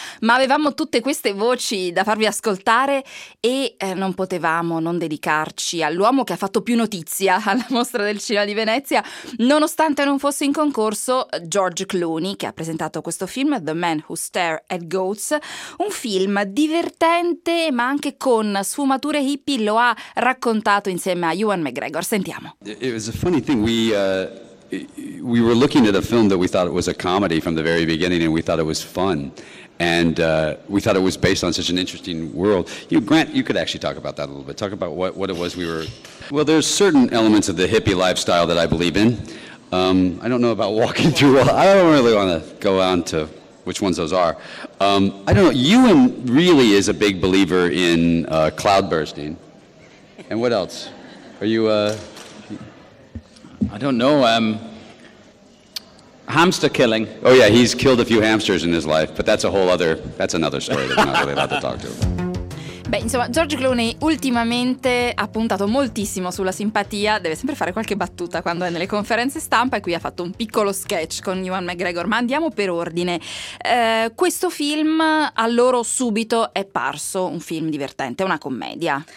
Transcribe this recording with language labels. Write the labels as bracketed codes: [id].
[it] ma avevamo tutte queste voci da farvi ascoltare e non potevamo non dedicarci all'uomo che ha fatto più notizia alla Mostra del Cinema di Venezia, nonostante non fosse in concorso, George Clooney, che ha presentato questo film, The Man Who Stared at Goats, un film divertente ma anche con sfumature hippie, lo ha raccontato insieme a Ewan McGregor. Sentiamo. [en] It was a funny thing. We were looking at a film that we thought it was a comedy from the very beginning, and we thought it was fun, and we thought it was based on such an interesting world. You, Grant, you could actually talk about that a little bit. Talk about what it was we were. Well, there's certain elements of the hippie lifestyle that I believe in. I don't know about walking through. Well, I don't really want to go on to which ones those are. I don't know, Ewan really is a big believer in cloud bursting. And what else? Are you I don't know, hamster killing. Oh yeah, he's killed a few hamsters in his life, but that's another story that I'm not really allowed to talk to. [it] Beh, insomma, George Clooney ultimamente ha puntato moltissimo sulla simpatia, deve sempre fare qualche battuta quando è nelle conferenze stampa, e qui ha fatto un piccolo sketch con Ewan McGregor, ma andiamo per ordine. Questo film a loro subito è parso un film divertente, una commedia.